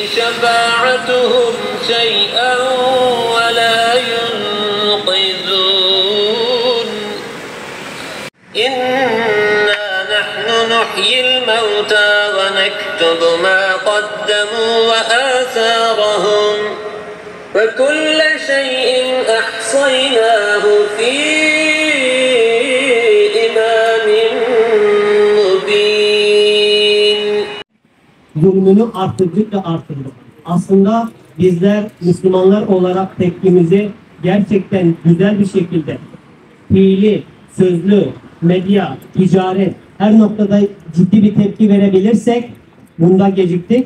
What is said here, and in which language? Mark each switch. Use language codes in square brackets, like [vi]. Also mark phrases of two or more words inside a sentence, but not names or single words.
[ar] شفاعتهم شيئا ولا ينقذون إنا نحن نحيي الموتى ونكتب ما قدموا وآثارهم وكل شيء أحصيناه في إمام مبين. [tr] Zulmünü arttırdıkça arttırdık. Aslında bizler Müslümanlar olarak tepkimizi gerçekten güzel bir şekilde fiili, sözlü, medya, ticaret her noktada ciddi bir tepki verebilirsek bunda geciktik.